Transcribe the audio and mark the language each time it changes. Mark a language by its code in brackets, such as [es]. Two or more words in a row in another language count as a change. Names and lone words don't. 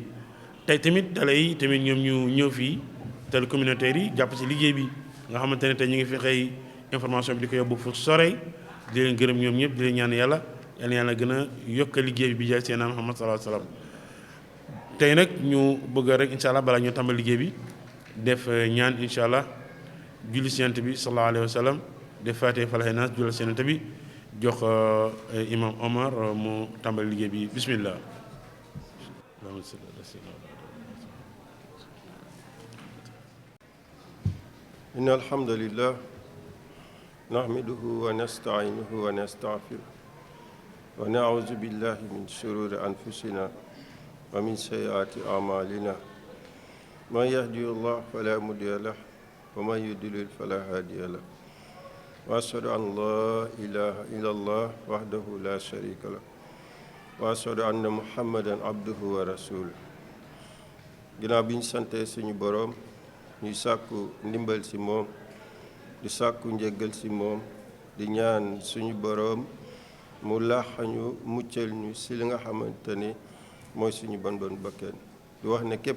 [wo] tey tamit télé yi tamit ñoom ñu ñëw fii [fr] télé communautaire [wo] yi jàpp ci liggéey bi nga xamante ne tey ñu ngi fi xëy information bi di ko yóbbu fu sore di leen gërëm ñoom ñëpp di leen ñaan yàlla gën a yokk liggéey bi jaay seen Muhammad [ar] صلى الله عليه وسلم [wo] tey nag ñu bëgg rek [ar] إن شاء الله [wo] balaa ñu tàmbal liggéey bi def ñaan [ar] إن شاء الله [wo] julli si Yonent bi [ar] صلى الله عليه وسلم [wo] def faatee falaxe naas julli si Yonent bi jox imam Omar mu tàmbal liggéey bi bismillah [ar] إن الحمد لله نحمده ونستعينه ونستغفره ونعوذ بالله من شرور أنفسنا ومن سيئات أعمالنا من يهدي الله فلا مضل له ومن يضلل فلا هادي له وأشهد أن لا إله إلا الله وحده لا شريك له وأشهد أن محمدا عبده ورسوله [wo] ginnaaw bi ñu sante suñu boroom ñuy sàkku ndimbal ci moom di sàkku njëggal ci moom di ñaan suñu boroom mu laaxañu muccal ñu ci li nga xamante ni mooy suñu bon bakken di wax ne képp